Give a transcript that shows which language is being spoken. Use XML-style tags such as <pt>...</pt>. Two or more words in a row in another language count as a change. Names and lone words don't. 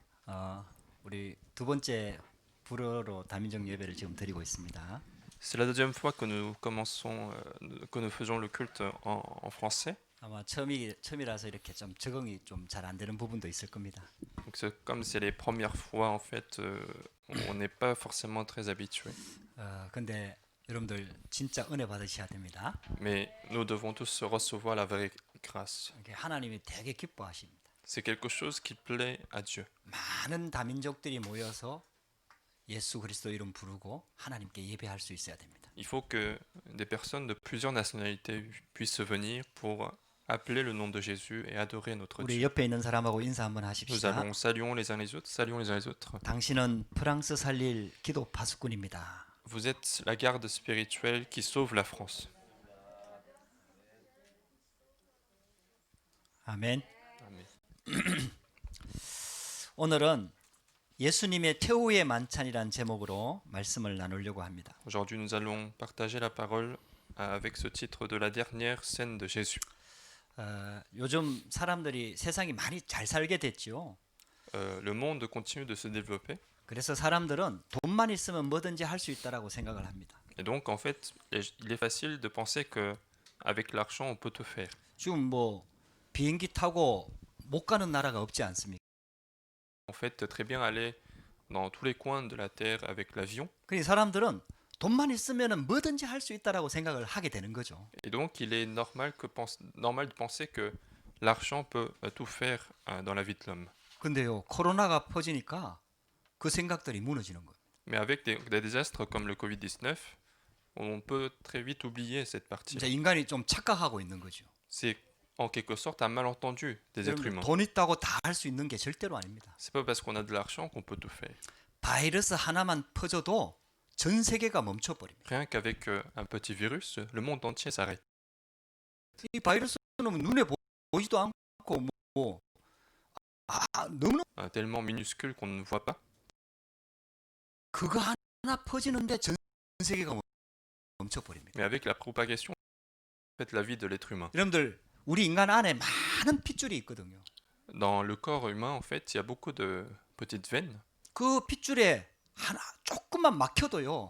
<ko>우리 두 번째 불어로 다민족 예배를 지금 드리고 있습니다.</ko> <fr>C'est la deuxième fois que nous faisons le culte en français.</fr> <ko>아마 처음이라서 이렇게 좀 적응이 좀 잘 안 되는 부분도 있을 겁니다.</ko> <fr>Donc comme c'est les premières fois, en fait, on n'est pas forcément très habitué.</fr> <ko>근데 여러분들 진짜 은혜 받으셔야 됩니다.</ko> <fr>Mais nous devons tous recevoir la vraie grâce.</fr> <ko>이게 하나님이 되게 기뻐하십니다.</ko> <fr>C'est quelque chose qui plaît à Dieu.</fr> <ko>많은 다민족들이 모여서 예수 그리스도 이름 부르고 하나님께 예배할 수 있어야 됩니다.</ko> <fr>Il faut que des personnes de plusieurs nationalités puissent venir pour appeler le nom de Jésus et adorer notre</fr> <ko>우리</ko> <fr>Dieu.</fr> <ko>옆에 있는 사람하고 인사 한번</ko> <fr>Nous</fr> <ko>하십시다.</ko> <fr>allons saluons les uns les autres, saluons les uns les autres.</fr> <ko>당신은 프랑스 살릴 기도 파수꾼입니다.</ko> <fr>Vous êtes la garde spirituelle qui sauve la France.</fr> <ko>아멘.</ko> <fr>Amen.</fr> <ko>오늘은 예수님의 최후의 만찬이란 제목으로 말씀을 나누려고 합니다.</ko> <fr>Aujourd'hui, nous allons partager la parole avec ce titre de la dernière scène de Jésus.</fr> <ko>요즘 사람들이 세상이 많이 잘 살게 됐죠.</ko> <fr>Le monde continue de se développer</fr> <ko>그래서 사람들은 돈만 있으면 뭐든지 할 수 있다라고 생각을 합니다.</ko> <fr>et donc en fait, il est facile de penser que avec l'argent, on peut tout faire.</fr> <ko>지금 뭐 비행기 타고 못 가는 나라가 없지 않습니까?</ko> <fr>En fait, très bien aller dans tous les coins de la terre avec l'avion.</fr> <ko>그러니 사람들은 돈만 있으면 뭐든지 할 수 있다라고 생각을 하게 되는 거죠.</ko> <fr>Et donc, il est normal de penser que l'argent peut tout faire dans la vie de l'homme.</fr> <ko>근데요, 코로나가 퍼지니까 그 생각들이 무너지는 거예요.</ko> <fr>Mais avec des désastres comme le Covid-19, on peut très vite oublier cette partie.</fr> <ko>이제 인간이 좀 착각하고 있는 거죠.</ko> <fr>C'est en quelque sorte un malentendu des êtres</fr> <ko>여러분,</ko> <fr>humains.</fr> <ko>돈 있다고 다 할 수 있는 게 절대로 아닙니다.</ko> <fr>C'est pas parce qu'on a de l'argent qu'on peut tout faire.</fr> <ko>바이러스 하나만 퍼져도 전 세계가 멈춰버립니다.</ko> <fr>Rien qu'avec un petit virus, le monde entier s'arrête.</fr> <ko>이 바이러스는 눈에 보이지도 않고 너무</ko> <fr>Tellement minuscule qu'on ne voit pas.</fr> <ko>그거 하나 퍼지는데 전 세계가 멈춰버립니다.</ko> <fr>Mais avec la propagation, en fait, la vie de l'être humain.</fr> <ko>여러분들 우리 인간 안에 많은 핏줄이 있거든요.</ko> <fr>Dans le corps humain, en fait, il y a beaucoup de petites veines.</fr> <ko>그 핏줄에 하나 조금만 막혀도요.</ko>